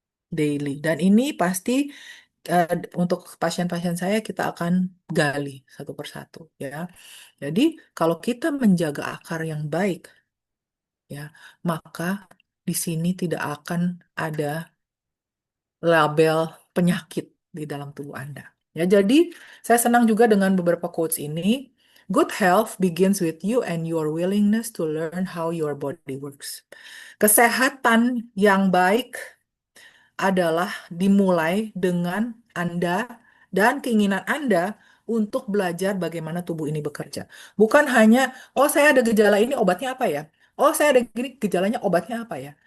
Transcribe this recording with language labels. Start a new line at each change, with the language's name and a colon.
Indonesian: Dan ini pasti eh, untuk pasien-pasien saya kita akan gali satu persatu, ya. Jadi kalau kita menjaga akar yang baik, ya, maka di sini tidak akan ada label penyakit di dalam tubuh Anda. Ya, jadi saya senang juga dengan beberapa quotes ini.
English: Good health begins with you and your willingness to learn how your body works.
Indonesian: Kesehatan yang baik adalah dimulai dengan Anda dan keinginan Anda untuk belajar bagaimana tubuh ini bekerja. Bukan hanya, oh saya ada gejala ini, obatnya apa ya? Oh saya ada gini, gejalanya obatnya apa ya?